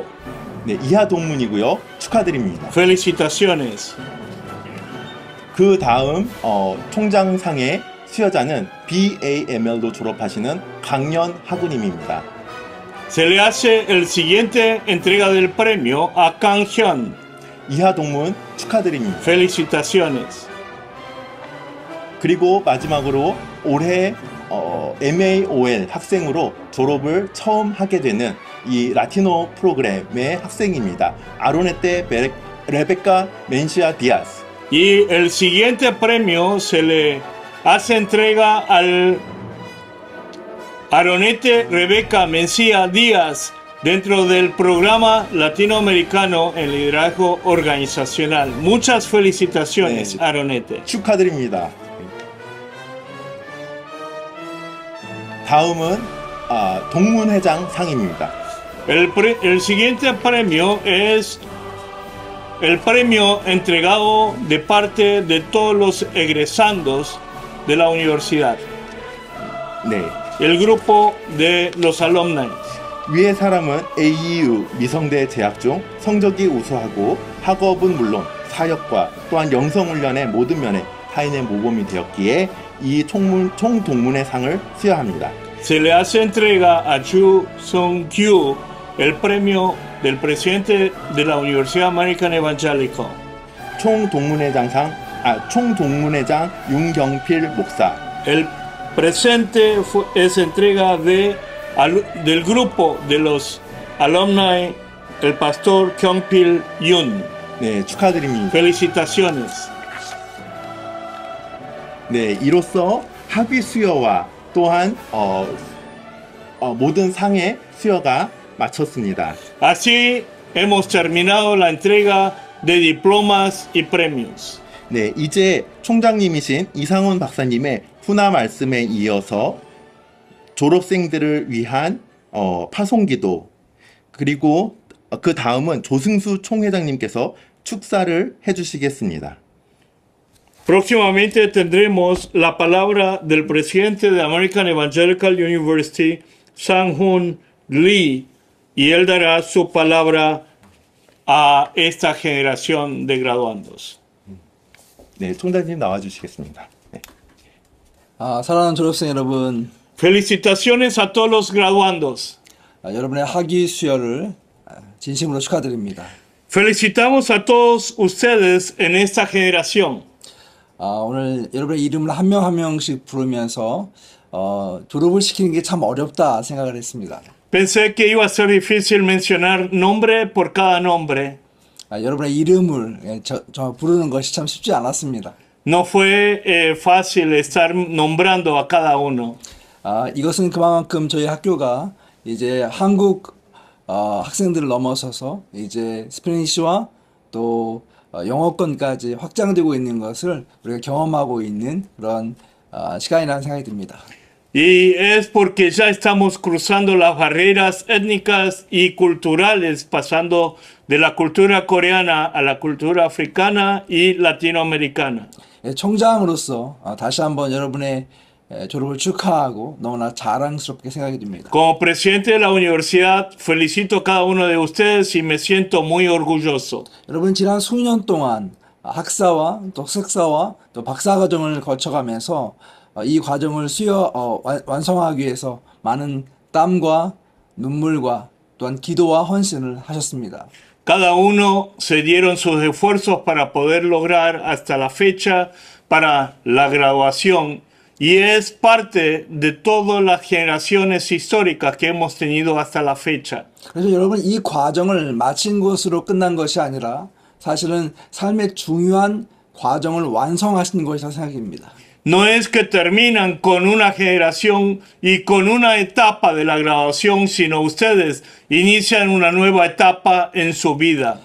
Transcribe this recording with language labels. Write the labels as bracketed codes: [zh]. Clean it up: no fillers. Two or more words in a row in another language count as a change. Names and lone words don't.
[ko] 네, 이하 동문이고요. 축하드립니다. [es] Felicitaciones. [ko] 그 다음 총장상의 수여자는 BAML도 졸업하시는 강연 학우님입니다. [es] Se le hace el siguiente entrega del premio a Kang Hyun. [ko] 이하 동문 축하드립니다. [es] Felicitaciones. [ko] 그리고 마지막으로 올해 MAOL 학생으로 졸업을 처음 하게 되는 이 라티노 프로그램의 학생입니다. 아로네테 레베카 멘시아 디아스. [es] Y el siguiente premio se le hace entrega al Aronete Rebeca Mencía Díaz dentro del programa latinoamericano en liderazgo organizacional. Muchas felicitaciones, [ko] 네, Aronete. 축하드립니다. 다음은 동문회장 상입니다. [es] El siguiente premio es el premio entregado de parte de todos los egresandos de la universidad. [ko] 네, [es] El grupo de los alumni. [ko] 위의 사람은 AEU 미성대 재학 중 성적이 우수하고 학업은 물론 사역과 또한 영성훈련의 모든 면에 타인의 모범이 되었기에 이 총동문회 상을 수여합니다. [es] Se le hace entrega a Chu Sung-kyu el premio del presidente de la Universidad American Evangelical. [ko] 총동문회장 윤경필 목사. [es] El presente es entrega del grupo de los alumni, el pastor Kyung-pil Yoon. [ko] 네, 축하드립니다. [es] Felicitaciones. [ko] 네, 이로써 학위 수여와 또한 모든 상의 수여가 마쳤습니다. [es] Así hemos terminado la entrega de diplomas y premios. [ko] 네, 이제 총장님이신 이상훈 박사님의 훈화 말씀에 이어서 졸업생들을 위한 파송기도 그리고 그 다음은 조승수 총회장님께서 축사를 해주시겠습니다. [es] Próximamente tendremos la palabra del presidente de American Evangelical University, Sang-hoon Lee, y él dará su palabra a esta generación de graduandos. [ko] 네, 총장님 나와주시겠습니다. 네. 사랑하는 졸업생 여러분, [es] Felicitaciones a todos los graduandos. [ko] 여러분의 학위 수여를 진심으로 축하드립니다. [es] Felicitamos a todos ustedes en esta generación. [ko] 오늘 여러분의 이름을 한 명 한 명씩 부르면서 졸업을 시키는 게 참 어렵다 생각을 했습니다. [es] Pensé que iba a ser difícil mencionar nombre por cada nombre. [ko] 여러분의 이름을 저 부르는 것이 참 쉽지 않았습니다. [es] No fue fácil estar nombrando a cada uno. [ko] 이것은 그만큼 저희 학교가 이제 한국 학생들을 넘어서서 이제 스페니쉬와 또 영어권까지 확장되고 있는 것을 우리가 경험하고 있는 그런 시간이라는 생각이 듭니다. [es] Y es porque ya estamos cruzando las barreras étnicas y culturales, pasando de la cultura coreana a la cultura africana y latinoamericana. [ko] 총장으로서 다시 한번 여러분의 졸업을 축하하고 너무나 자랑스럽게 생각이 듭니다. [es] Como presidente de la universidad, felicito a cada uno de ustedes y me siento muy orgulloso. [ko] 여러분 지난 수년 동안 학사와 또 석사와 또 박사 과정을 거쳐가면서 이 과정을 완성하기 위해서 많은 땀과 눈물과 또한 기도와 헌신을 하셨습니다. [es] Cada uno se dieron sus esfuerzos para poder lograr hasta la fecha para la graduación y es parte de todas las generaciones históricas que hemos tenido hasta la fecha. [ko] 그래서 여러분 이 과정을 마친 것으로 끝난 것이 아니라 사실은 삶의 중요한 과정을 완성하신 것이라 생각입니다. [es] No es que terminan con una generación y con una etapa de la graduación, sino ustedes inician una nueva etapa en su vida.